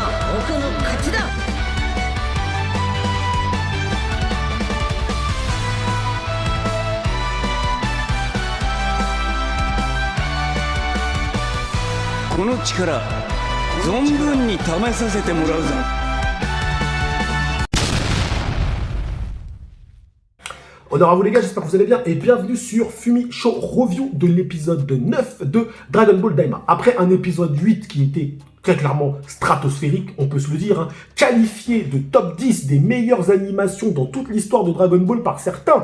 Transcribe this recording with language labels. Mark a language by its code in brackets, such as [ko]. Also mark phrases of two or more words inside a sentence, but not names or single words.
[ja] 僕の勝ちだ。この力存分に試させてもらうぞ。 [fr] Honneur à vous les gars, j'espère que vous allez bien et bienvenue sur Fumi Show Review de l'épisode 9 de Dragon Ball Daima. Après un épisode 8 qui était très clairement stratosphérique, on peut se le dire, hein, qualifié de top 10 des meilleures animations dans toute l'histoire de Dragon Ball par certains.